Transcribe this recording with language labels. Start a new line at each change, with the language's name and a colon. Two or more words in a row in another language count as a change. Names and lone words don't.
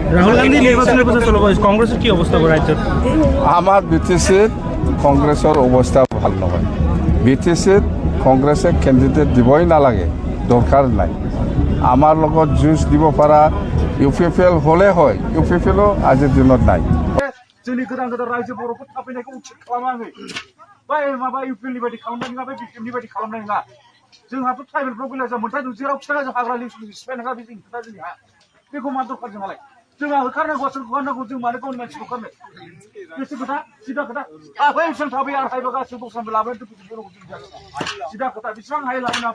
Assamese: ৰাহুল গান্ধী নিৰ্বাচনৰ পিছত কংগ্ৰেছৰ কি অৱস্থা ৰাজ্যত আমাৰ বিটিচিত কংগ্ৰেছৰ অৱস্থা ভাল নহয় বিটিচিত কংগ্ৰেছে কেণ্ডিডেট দিবই নালাগে দৰকাৰ নাই আমাৰ লগত যুঁজ দিব পৰা ইউপিপিএল হ'লে হয় ইউপিপিএলো আজিৰ দিনত নাই
Bodo: जोंनि गोदान रायजो बर'फोर थाफैनायखौ उचित खालामाखै बै माबा इउपिएलनि बायदि खालामनाय नङा बै बिपिएफनि बायदि खालामनाय नङा जोंहाथ' ट्राइबेलफ्राव गैला जों मोनथाय जेराव थिखाङा जों हाग्रा लिसु सिफाय नङा बे जोंनि खोथा जोंहा बेखौ मा दरखार जोंहालाय जोंहा होखारनांगौ होखारनांगौ जों मानो गावनि मानसिखौ होखारनो बेसो खोथा सिदा खोथा बै बेसेबां थाबै आरो हायबा गासिबो दस्रानिफ्राय लाबोनानै बर'खौ जों जागोन सिदा खोथा बेसेबां हायो लाबोना